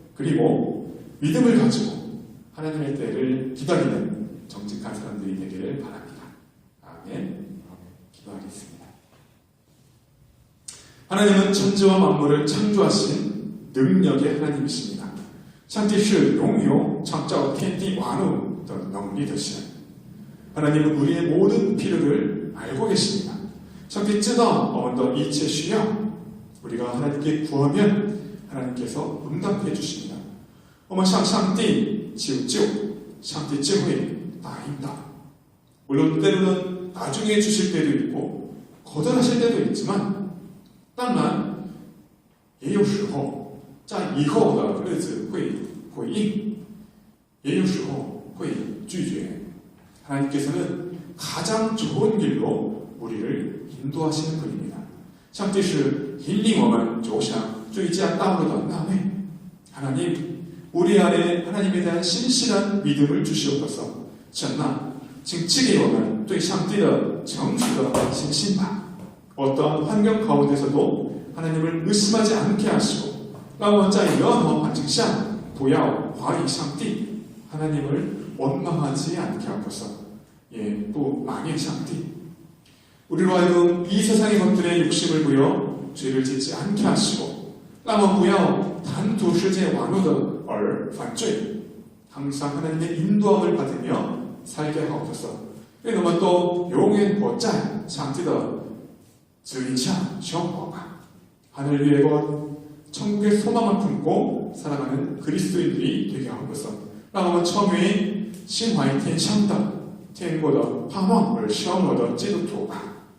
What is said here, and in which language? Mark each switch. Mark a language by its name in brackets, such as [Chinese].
[Korean] 그리고 믿음을 가지고 하나님의 때를 기다리는 정직한 사람들이 되기를 바랍니다. 아멘. 기도하겠습니다. 하나님은 천지와 만물을 창조하신 능력의 하나님이십니다. [Chinese] 上帝是拥有创造天地万物的能力的神。 [Korean] 하나님은 우리의 모든 필요를 알고 계십니다. [Chinese] 上帝知道我们的一切需要. [Korean] 우리가 하나님께 구하면 하나님께서 응답해 주십니다. [Chinese] 我们向上帝求救，上帝就会答应的. [Korean] 물론 때로는 나중에 주실 때도 있고 거절하실 때도 있지만 [Chinese] 当然也有时候在以后的日子会回应，也有时候会拒绝. [Korean] 하나님께서는 가장 좋은 길로 우리를 인도하시는 분입니다. [Chinese] 上帝是引领我们走向最佳道路的那位. [Korean] 하나님, 우리 안에 하나님에 대한 신실한 믿음을 주시옵소서. [Chinese] 神啊，请赐给我们对上帝的成熟的信心吧. [Korean] 어떠한 환경 가운데서도 하나님을 의심하지 않게 하시고, [Chinese] 让我们在任何环境下不要怀疑上帝, [Korean] 하나님을 원망하지 않게 하소서. 예, 또 망의 상태. 우리로 하여금 이 세상의 것들에 욕심을 부려 죄를 짓지 않게 하시고, [Chinese] 让我们不要贪图世界网络的而犯罪. [Korean] 항상 하나님의 인도함을 받으며 살게 하옵소서. [Chinese] 愿我们都永远活在上帝的指引下生活吧. [Korean] 하늘 위의 것, 천국의 소망을 품고 살아가는 그리스도인들이 되게 하옵소서. [Chinese] 让我们成为心怀天上的天国的盼望而生活的基督徒吧。